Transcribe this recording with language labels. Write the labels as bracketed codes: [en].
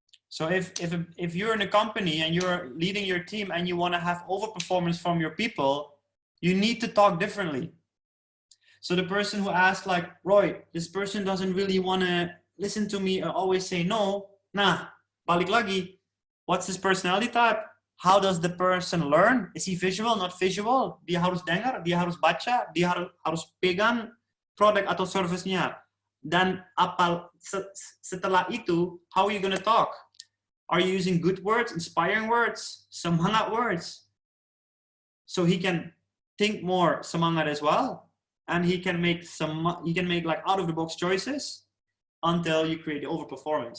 [en] So if you're in a company and you're leading your team and you want to have overperformance from your people, you need to talk differently. So the person who asked like, Roy, this person doesn't really want to listen to me or always say no. [id] Nah, balik lagi. [en] What's his personality type? How does the person learn? Is he visual, not visual? [id] Dia harus dengar, dia harus baca, dia harus pegang produk atau service-nya. Dan setelah itu, [en] how are you going to talk? Are you using good words, inspiring words, semangat words? So he can think more semangat as well. And he can make like out of the box choices until you create the overperformance.